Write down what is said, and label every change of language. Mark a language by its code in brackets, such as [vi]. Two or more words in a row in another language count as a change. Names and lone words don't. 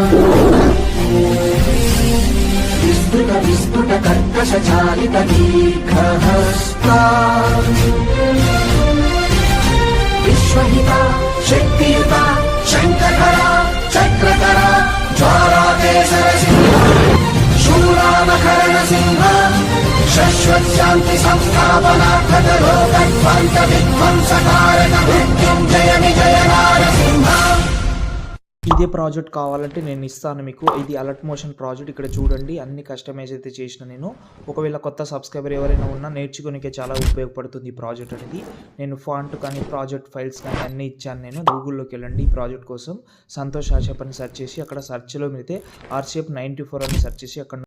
[sa] विस्फुटकर्कशचालितदीर्घहस्ता विश्वहिता शक्तियुता शङ्खधरा चक्रधरा ज्वालाकेसरसिंह शूलामकरणसिंह शश्वत्शान्ति संस्थापनार्थलोकध्वंसविध्वंसकारक मृत्युञ्जय विजय नारसिंह. [te] ఇదే ప్రాజెక్ట్ కావాలంటే నేను ఇస్తాను మీకు. ఇది అలర్ట్ మోషన్ ప్రాజెక్ట్. ఇక్కడ చూడండి అన్ని కస్టమైజ్ అయితే చేసిన నేను. ఒకవేళ కొత్త సబ్స్క్రైబర్ ఎవరైనా ఉన్నా నేర్చుకోనికే చాలా ఉపయోగపడుతుంది ఈ ప్రాజెక్ట్ అనేది. నేను ఫాంట్ కానీ ప్రాజెక్ట్ ఫైల్స్ కానీ అన్నీ ఇచ్చాను. నేను గూగుల్లోకి వెళ్ళండి ఈ ప్రాజెక్ట్ కోసం సంతోష్ ఆషప్ అని సెర్చ్ చేసి అక్కడ సెర్చ్లో మీరైతే ఆర్షేప్ 94 అని సెర్చ్ చేసి అక్కడ